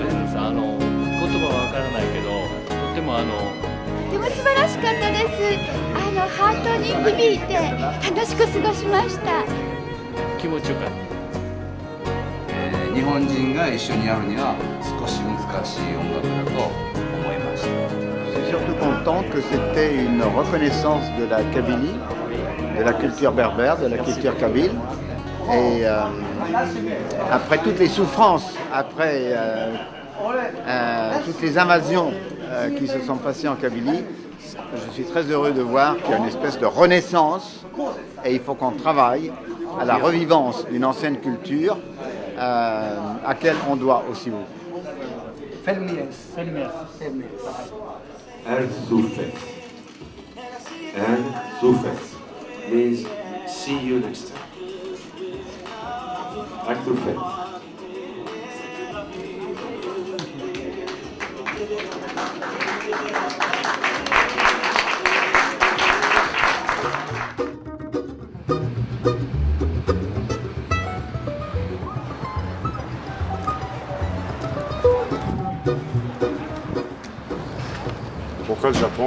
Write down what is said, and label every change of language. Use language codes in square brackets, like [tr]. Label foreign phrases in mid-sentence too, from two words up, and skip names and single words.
[ja] 言葉はわからないけど、とてもとても素晴らしかったです。ハートに響いて楽しく過ごしました。気持ちよかった。日本人が一緒にやるには少し難しい音楽だと思いました。 [fr] Je suis surtout content que c'était une reconnaissance de la Kabylie, de la culture berbère, de la culture kabyle. Et après toutes les souffrances, après toutes les invasions qui se sont passées en Kabylie, je suis très heureux de voir qu'il y a une espèce de renaissance et il faut qu'on travaille à la revivance d'une ancienne culture à laquelle on doit aussi beaucoup. [en] Means see you next time. [fr] Erzurum. Pourquoi le Japon?